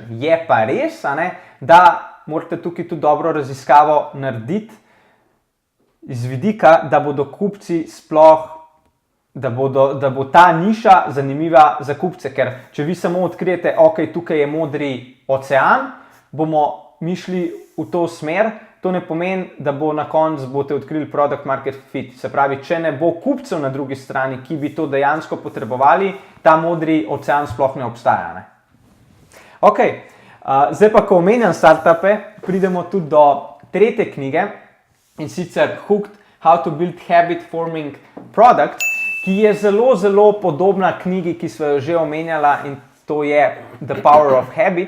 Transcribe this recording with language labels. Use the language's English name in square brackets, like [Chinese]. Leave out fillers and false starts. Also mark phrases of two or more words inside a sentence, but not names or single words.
[Slovenian] Je pa res, da morate tukaj tudi dobro raziskavo narediti iz vidika, da bodo kupci sploh, da bo ta niša zanimiva za kupce, ker če vi samo odkrijete, ok, tukaj je modri ocean, bomo mi šli v to smer, to ne pomeni, da bo na koncu boste odkrili [English] product market fit. [Slovenian] Se pravi, če ne bo kupcev na drugi strani, ki bi to dejansko potrebovali, ta modri ocean sploh ne obstaja. Ok, zdaj pa, ko omenjam startupe, pridemo tudi do tretje knjige, in sicer Hooked: How to Build Habit Forming Products, ki je zelo podobna knjigi, ki smo jo že omenjala, in to je The Power of Habit.